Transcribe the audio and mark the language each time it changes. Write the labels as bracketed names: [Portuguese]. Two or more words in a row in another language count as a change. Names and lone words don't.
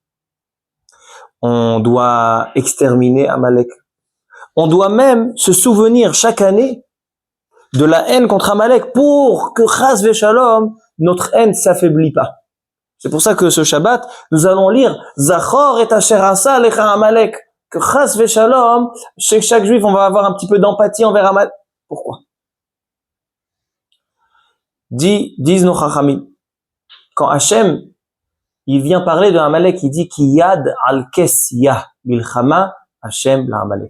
[French] On doit exterminer Amalek. On doit même se souvenir chaque année de la haine contre Amalek pour que [Hebrew] חס ושלום, [French] notre haine s'affaiblit pas. C'est pour ça que ce Shabbat, nous allons lire [Hebrew] זכור את אשר עשה לך עמלק. [French] Que [Hebrew] חס ושלום, [French] chez chaque juif, on va avoir un petit peu d'empathie envers Amalek. Pourquoi? Disent nos chachamim. Quand Hachem, il vient parler de Amalek, il dit [Hebrew] כי יד על כס יה מלחמה השם לעמלק.